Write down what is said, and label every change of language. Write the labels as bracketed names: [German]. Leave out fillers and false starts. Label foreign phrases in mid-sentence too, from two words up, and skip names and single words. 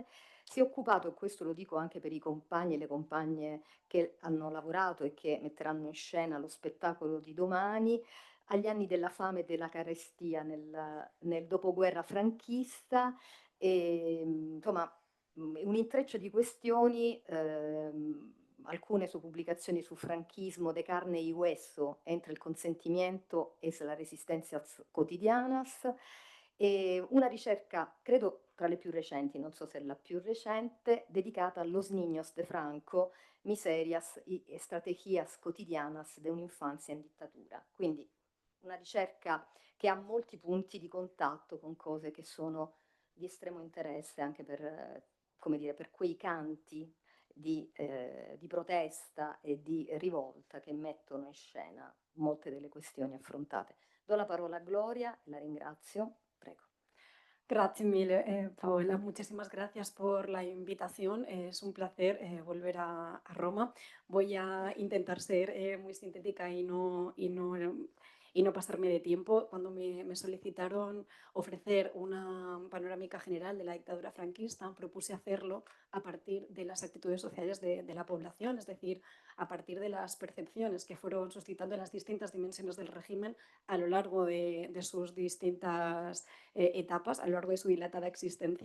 [Italian] Si è occupato, e questo lo dico anche per i compagni e le compagne che hanno lavorato e che metteranno in scena lo spettacolo di domani, agli anni della fame e della carestia nel dopoguerra franchista, e insomma un intreccio di questioni, alcune su pubblicazioni su franchismo, de carne y hueso, entre il consentimiento e la resistencia quotidianas, e una ricerca, credo tra le più recenti, non so se è la più recente, dedicata a Los Niños de Franco, miserias y estrategias cotidianas de un'infanzia in dittatura. Quindi una ricerca che ha molti punti di contatto con cose che sono di estremo interesse anche per, come dire, per quei canti di protesta e di rivolta che mettono in scena molte delle questioni affrontate. Do la parola a Gloria, la ringrazio, prego. [Spanish] Gracias mil, Paola. Muchísimas gracias por la invitación. Es un placer volver a Roma. Voy a intentar ser muy sintética y no pasarme de tiempo. Cuando me solicitaron ofrecer una panorámica general de la dictadura franquista, propuse hacerlo a partir de las actitudes sociales de la población, es decir, a partir de las percepciones que fueron suscitando las distintas dimensiones del régimen a lo largo de sus distintas etapas a lo largo de su dilatada existencia.